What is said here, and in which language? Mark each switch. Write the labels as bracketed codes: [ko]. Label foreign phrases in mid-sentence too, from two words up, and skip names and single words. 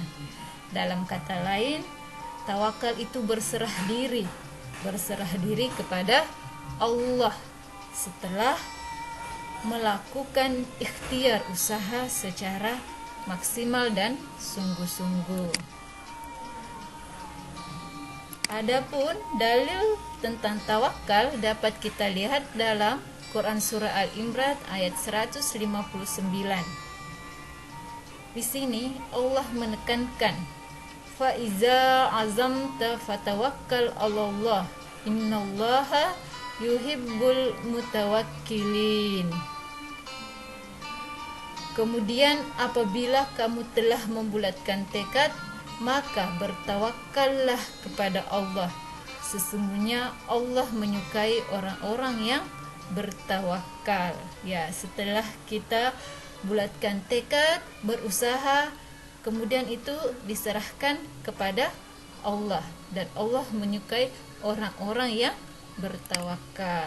[id] Dalam kata lain, tawakal itu berserah diri kepada Allah setelah melakukan ikhtiar usaha secara maksimal dan sungguh-sungguh. Adapun dalil tentang tawakal dapat kita lihat dalam Quran Surah Al-Imran ayat 159. Di sini Allah menekankan, [ar] فإذا عزمت فتوكل على الله إن الله يحب المتوكلين. [id] Kemudian apabila kamu telah membulatkan tekad, maka bertawakallah kepada Allah. Sesungguhnya Allah menyukai orang-orang yang bertawakal. Ya, setelah kita bulatkan tekad, berusaha, kemudian itu diserahkan kepada Allah, dan Allah menyukai orang-orang yang bertawakal.